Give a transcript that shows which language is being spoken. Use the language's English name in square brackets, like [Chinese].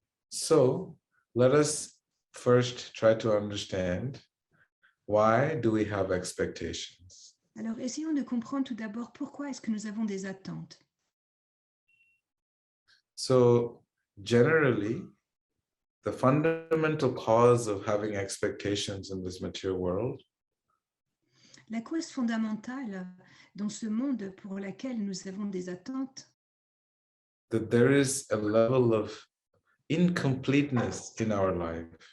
[English] So let us first try to understand, why do we have expectations? [French] Alors, essayons de comprendre tout d'abord pourquoi est-ce que nous avons des attentes. [English] So generally, the fundamental cause of having expectations in this material world [French] La cause fondamentale dans ce monde pour laquelle nous avons des attentes, [English] that there is a level of incompleteness in our life.